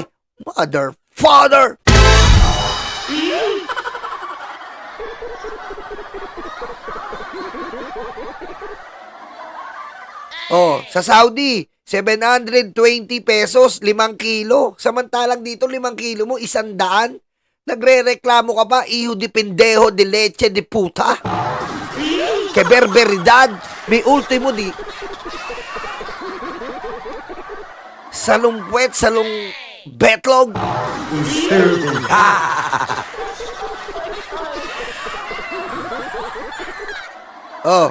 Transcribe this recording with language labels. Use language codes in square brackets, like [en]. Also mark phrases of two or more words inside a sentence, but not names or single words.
[en] Mother, father! [tl] Oh, sa Saudi, 720 pesos, 5 kilo. Samantalang dito, 5 kilo mo, 100. Nagre-reklamo ka pa, [es] iho de pendejo de leche de puta. Que berberidad. [tl] May ultimo di. Salong puwet, salong betlog. Oh.